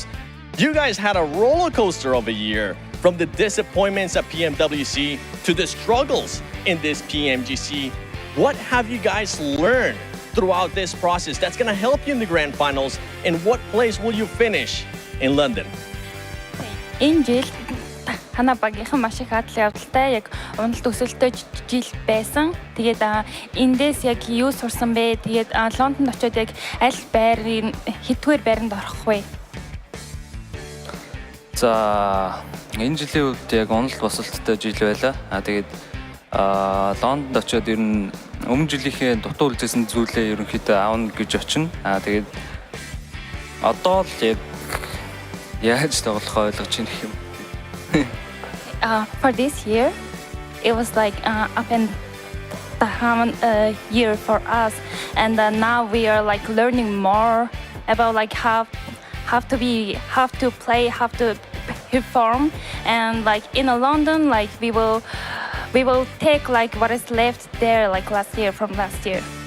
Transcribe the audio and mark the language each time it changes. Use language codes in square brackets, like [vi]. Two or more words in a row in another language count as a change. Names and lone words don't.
[en] You guys had a roller coaster of a year, from the disappointments at PMWC to the struggles in this PMGC. What have you guys learned throughout this process that's going to help you in the grand finals? And what place will you finish in London? [mn] Энэ жил танаа багийнхан маш их адал явдалтай яг уналт өсөлтөө жил байсан. Тэгээд эндээс яг юу сурсан бэ? Тэгээд Лондонд очиод яг аль байрын хитгээр байранд орох вэ? За энэ жилийн үед яг уналт босолттой жил байлаа. Тэгээд Лондонд очиод ер нь өмнө жилийнхээ дутуу үлдсэн зүйлээ ерөнхийдөө аавна гэж очино. Тэгээд одоо л яг яаж тоглохоо ойлгож байна гэх юм. [en] For this year, it was like up and down year for us, and now we are like learning more about like how to play, how to perform, and like in London, like we will take like what is left there like last year from last year.